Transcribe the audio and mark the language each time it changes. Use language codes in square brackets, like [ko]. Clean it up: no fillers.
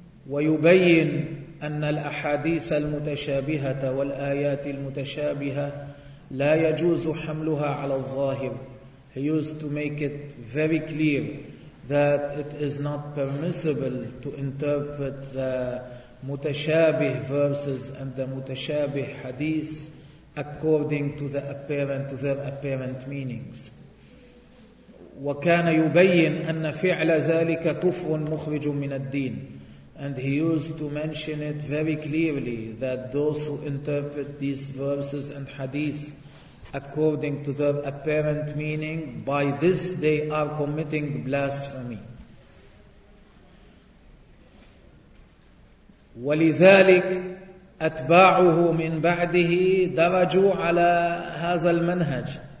[ar] ويبين أن الأحاديث المتشابهة والآيات المتشابهة لا يجوز حملها على الظاهر. [en] He used to make it very clear that it is not permissible to interpret the متشابه verses and the متشابه hadith according to the apparent to their apparent meanings. [ar] وكان يبين أن فعل ذلك كفر مخرج من الدين. [en] And he used to mention it very clearly that those who interpret these verses and hadith according to their apparent meaning, by this they are committing blasphemy. [ar] ولذلك أتباعه من بعده درجوا على هذا المنهج.